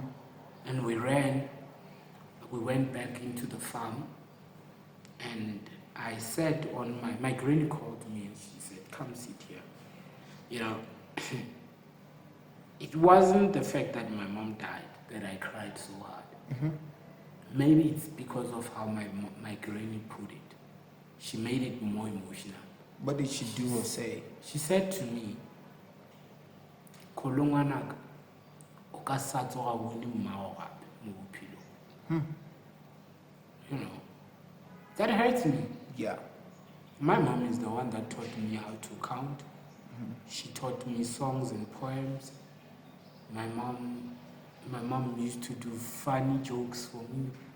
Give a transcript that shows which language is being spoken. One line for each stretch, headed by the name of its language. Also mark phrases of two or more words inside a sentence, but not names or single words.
English: And we went back into the farm, and I said on my granny called me and she said, come sit here. It wasn't the fact that my mom died that I cried so hard. Maybe it's because of how my granny put it. She made it more emotional. What did she do or say? She said to me,
Tswana: Kolongwanaka, okasato ga bone mmao gape mo bophelong.
English: That hurts me. Yeah. My mom is the one that taught me how to count. She taught me songs and poems. My mom used to do funny jokes for me.